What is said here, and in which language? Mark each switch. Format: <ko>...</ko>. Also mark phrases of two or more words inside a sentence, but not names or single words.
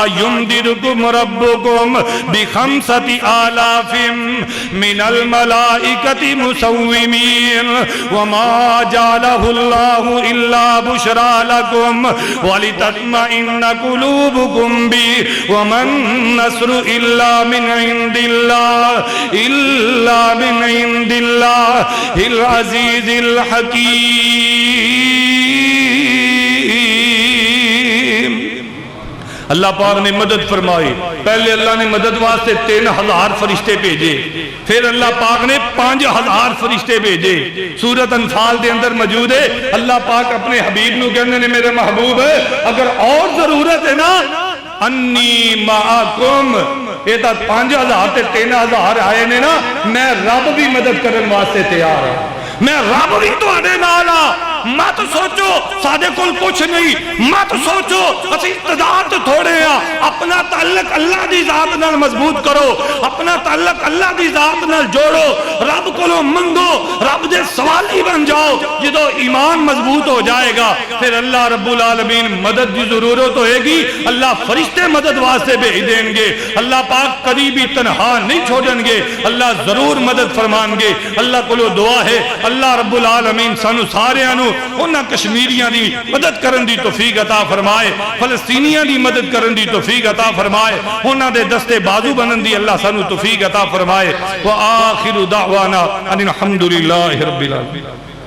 <ar>يُمْدِدْكُمْ رَبُّكُمْ بِخَمْسَةِ آلَافٍ مِّنَ الْمَلَائِكَةِ مُسَوِّمِينَ وَمَا جَعَلَهُ اللَّهُ إِلَّا بُشْرَىٰ لَكُمْ وَلِتَطْمَئِنَّ قُلُوبُكُمْ بِهِ وَمَا النَّصْرُ إِلَّا مِنْ عِندِ اللَّهِ الْعَزِيزِ الْحَكِيمِ۔</ar> <pa>اللہ پاک نے مدد فرمائی۔ پہلے اللہ نے مدد واسطے 3000 فرشتے بھیجے، پھر اللہ پاک نے 5000 فرشتے بھیجے۔ سورۃ انفال دے اندر موجود ہے، اللہ پاک اپنے حبیب نو کہندے نے میرے محبوب اگر اور ضرورت ہے نا</pa> <ar>انی معاکم،</ar> <pa>یہ تا 5000 تے 3000 آئے نے نا، میں رب بھی مدد کرن واسطے تیار ہوں، میں رب بھی تواڈے نال ہاں۔ مت سوچو ساڈے کول کچھ نہیں، مت سوچو اسی تعداد تھوڑے ہاں، اپنا تعلق اللہ دی ذات نال مضبوط کرو، اپنا تعلق اللہ دی ذات نال جوڑو، رب کولوں منگو، رب دے سوالی بن جاؤ۔ جدو ایمان مضبوط ہو جائے گا پھر اللہ رب العالمین مدد دی ضرورت ہوئے گی، اللہ فرشتے مدد واسطے بھیج دیں گے، اللہ پاک کبھی بھی تنہا نہیں چھوڑیں گے، اللہ ضرور مدد فرمان گے۔ اللہ کولوں دعا ہے اللہ رب العالمین سانو ساریاں نو انہاں کشمیریاں دی مدد کرن دی توفیق عطا فرمائے، فلسطینیاں دی مدد کرن دی توفیق عطا فرمائے، انہاں دے دستے بازو بنن دی اللہ سانو توفیق عطا فرمائے۔</pa> <ar>وآخر دعوانا ان الحمدللہ رب العالمین۔</ar>